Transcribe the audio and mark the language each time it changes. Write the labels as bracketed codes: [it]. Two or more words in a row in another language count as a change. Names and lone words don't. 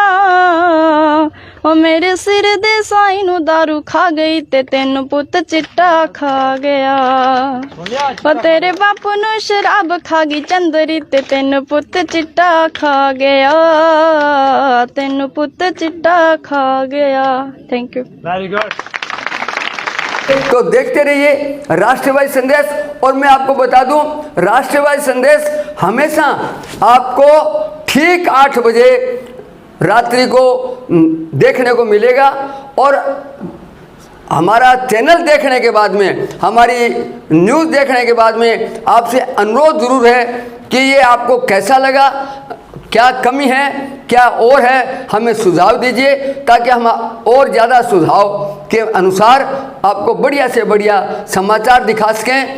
[pa] ਓ ਮੇਰੇ ਸਿਰ ਦੇ ਸਾਈਂ ਨੂੰ ਦਾਰੂ ਖਾ ਗਈ, ਤੇ ਤੈਨੂੰ ਪੁੱਤ ਚਿੱਟਾ ਖਾ ਗਿਆ। ਓ ਤੇਰੇ ਬਾਪੂ ਨੂੰ ਸ਼ਰਾਬ ਖਾ ਗਈ ਚੰਦਰੀ, ਤੇ ਤੈਨੂੰ ਪੁੱਤ ਚਿੱਟਾ ਖਾ ਗਿਆ, ਤੈਨੂੰ ਪੁੱਤ ਚਿੱਟਾ ਖਾ ਗਿਆ। [en] Thank you. Very good. [hi] तो देखते रहिए राष्ट्रवादी संदेश। और मैं आपको बता दूं, राष्ट्रवादी संदेश हमेशा आपको ठीक 8 बजे रात्रि को देखने को मिलेगा। और हमारा चैनल देखने के बाद में, हमारी न्यूज़ देखने के बाद में आपसे अनुरोध जरूर है कि ये आपको कैसा लगा, क्या कमी है, क्या और है, हमें सुझाव दीजिए, ताकि हम और ज़्यादा सुझाव के अनुसार आपको बढ़िया से बढ़िया समाचार दिखा सकें।